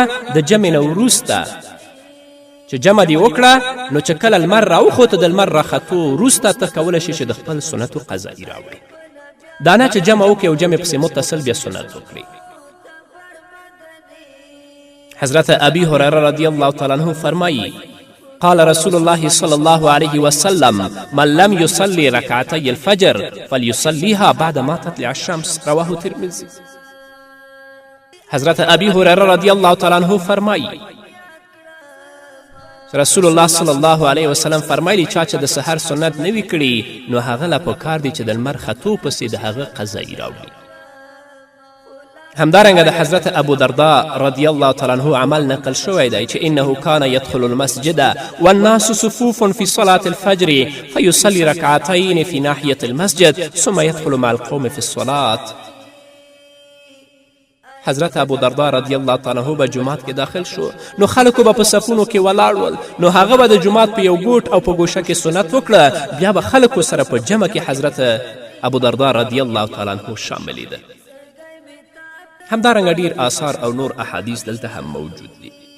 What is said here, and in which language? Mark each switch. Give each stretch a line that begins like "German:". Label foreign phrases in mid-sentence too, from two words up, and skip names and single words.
Pashto: د جمع نه وروسته چې جمع دې وکړه، نو چې کله لمر راوخوته د لمر راختو وروسته ته کولی شي چې د خپل سنتو قضایي راوړي. دا نه چې جمع وکړي او جمع پسې متصل بیا سنت وکړي. حضرت ابي هريره
Arabic: رضی الله تعالی عنه
Pashto: فرمایي:
Arabic: قال رسول الله صلی الله علیه وسلم من لم يصلي رکعتی الفجر فلیصلیها بعد ما تطلع الشمس، رواه ترمذی.
Pashto: حضرت ابی هریره
Arabic: رضی الله تعالی عنه
Pashto: فرمایي رسول الله
Arabic: صلی الله علیه وسلم
Pashto: فرمایلی چا چې د سحر سنت نه وي کړي، نو هغه له پکار دی چې د لمر ختو پسې د هغه قضایي راوړي. همدارنګه د حضرت ابو درداء
Arabic: رضی الله تعالی عنه
Pashto: عمل نقل شوی دی چې
Arabic: انه کان يدخل المسجد والناس صفوف في صلاة الفجر فيصلي ركعتين في ناحية المسجد ثم يدخل مع القوم في الصلاة.
Pashto: حضرت ابو درداء
Arabic: رضی الله تعالی عنه
Pashto: به جومات کې داخل شو، نو خلکو به په صفونو کې ولاړ ول، نو هغه به د جومات په یو ګوټ او په ګوشه کې سنت وکړه، بیا به خلکو سره په جمع کې حضرت ابو درداء
Arabic: رضی الله تعالی عنه
Pashto: شاملیده. همدارنګه ډیر آثار او نور احادیث دلته هم موجود دي.